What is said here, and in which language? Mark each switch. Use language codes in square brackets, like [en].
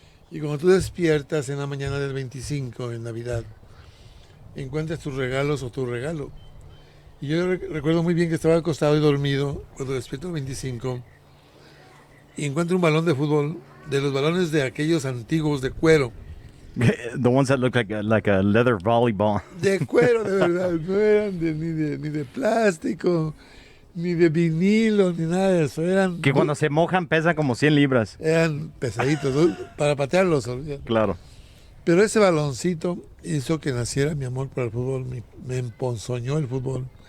[es] Y cuando tú despiertas en la mañana del 25, en Navidad, encuentras tus regalos o tu regalo. Y yo recuerdo muy bien que estaba acostado y dormido cuando despierto el 25 y encuentro un balón de fútbol, de los balones de aquellos antiguos de cuero. [en] The ones that look like a leather volleyball. [es] De cuero, de verdad, no eran ni de plástico, ni de vinilo, ni nada de eso. Que cuando se mojan pesan como 100 libras. Eran pesaditos, ¿no? Para patearlos. Claro. Pero ese baloncito hizo que naciera mi amor por el fútbol, me emponzoñó el fútbol.